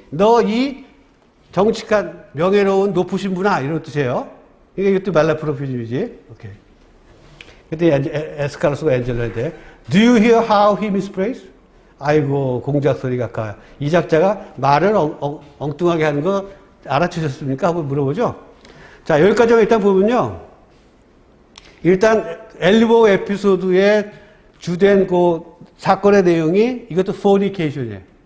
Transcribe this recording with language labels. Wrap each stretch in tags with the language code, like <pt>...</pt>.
<ko>너 이 정직한 명예로운 높으신 분아 이런 뜻이에요. 이것도 멜라프로피즘이지. 오케이. 그때 에스카르스가 엔젤러인데</ko> <en>Do you hear how he mispraised?</en> <ko>아이고 공작 소리가 가요. 이 작자가 말을 엉뚱하게 하는 거 알아채셨습니까? 하고 물어보죠. 자 여기까지만 일단 보면요. 일단 엘리보 에피소드의 주된 그 사건의 내용이 이것도 fornication이에요.</ko>